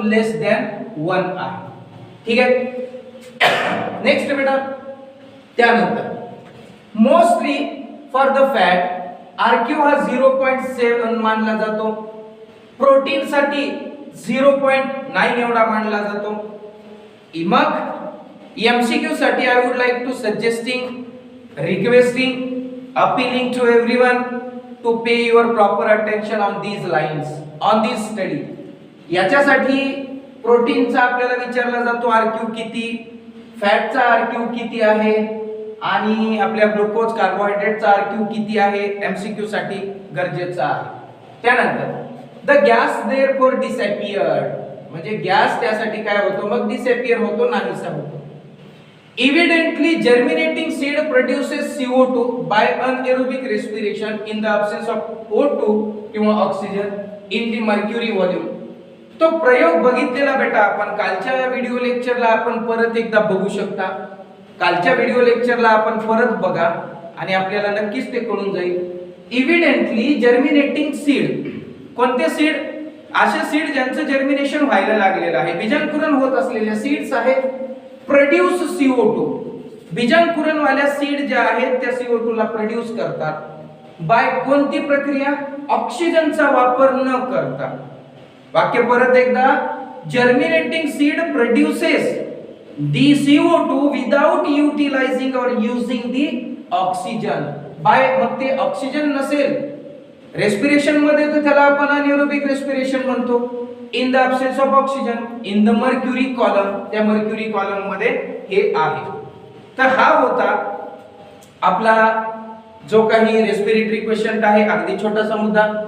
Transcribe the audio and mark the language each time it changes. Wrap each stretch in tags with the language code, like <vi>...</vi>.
<mr>लेस than 1 आहे. ठीक आहे. नेक्स्ट बेटा, त्यानंतर mostly for the fat RQ हा 0.7 मानला जातो, प्रोटीन साठी 0.9 एवढा मानला जातो.</mr> <en>मग MCQ साठी I would like to suggesting, requesting, appealing to everyone to pay your proper attention on these lines, on this study.</en> <mr>याच्यासाठी प्रोटीनचा आपल्याला विचारला जातो RQ किती, फॅटचा RQ किती आहे, आणि आपल्या ग्लुकोज कार्बोहायड्रेटचा RQ किती आहे, MCQ साठी गरजेचा आहे. त्यानंतर</mr> <en>the gas therefore disappeared,</en> <mr>म्हणजे गॅस त्यासाठी काय होतो, मग डिसअपियर होतो, नाहीसा होतो.</mr> <en>Evidently germinating seed produces CO2 by anaerobic respiration in the absence of O2 किंवा oxygen in the mercury volume.</en> <mr>तो प्रयोग बघितलेला बेटा आपण कालच्या व्हिडिओ लेक्चरला, आपण परत एकदा बघू शकता. कालच्या व्हिडिओ लेक्चरला आपण परत बघा आणि आपल्याला नक्कीच ते कळून जाईल.</mr> <en>Evidently germinating seed,</en> <mr>कोणते सीड? असे सीड ज्यांचं जर्मिनेशन व्हायला लागलेलं आहे, बीजांकुरण होत असलेले सीड्स आहेत. प्रोड्यूस CO2, बीजांकुरण वाल्या सीड ज्या आहेत त्या CO2 ला प्रोड्यूस करतात. बाय कोणती प्रक्रिया? ऑक्सिजनचा वापर न करता. वाक्य परत एकदा,</mr> <en>Germinating seed produces the CO2 without utilising और using the oxygen.</en> <mr>बाय, मग ते ऑक्सिजन नसेल रेस्पिरेशन मध्ये तर त्याला आपण अनएरोबिक रेस्पिरेशन म्हणतो.</mr> <en>in the absence of oxygen in the mercury column,</en> <mr>त्या मर्क्युरी कॉलम मध्ये हे आहे. तर हा होता आपला जो काही रेस्पिरेटरी क्वेश्चन आहे, अगदी छोटासा मुद्दा.</mr>